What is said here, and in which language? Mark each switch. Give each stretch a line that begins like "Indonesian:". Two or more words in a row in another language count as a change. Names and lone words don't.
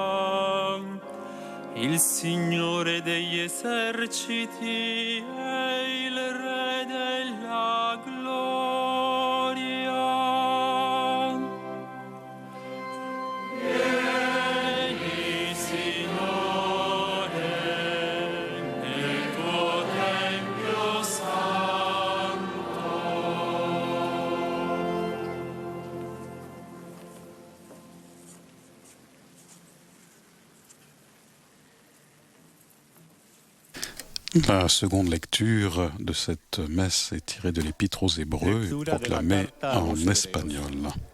Italian: Il Signore degli eserciti è il Re della gloria. Vieni, Signore, nel tuo Tempio santo.
French: La seconde lecture de cette messe est tirée de l'Épître aux Hébreux et proclamée en espagnol.